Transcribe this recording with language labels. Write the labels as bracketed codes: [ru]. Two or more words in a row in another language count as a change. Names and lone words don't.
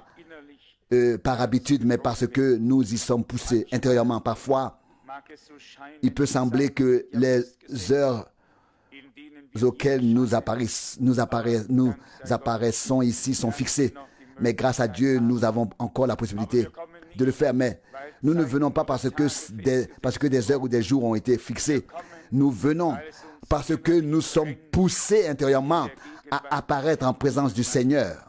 [de] innerlich [fr] par habitude, mais parce que nous y sommes poussés intérieurement. Parfois, [de] mag es so scheinen, [fr] il peut sembler que les heures [de] in denen wir [fr] auxquelles nous apparaissons ici sont fixées. Mais grâce à Dieu, nous avons encore la possibilité de le faire. Mais nous ne venons pas parce que des heures ou des jours ont été fixés. Nous venons parce que nous sommes poussés intérieurement à apparaître en présence du Seigneur.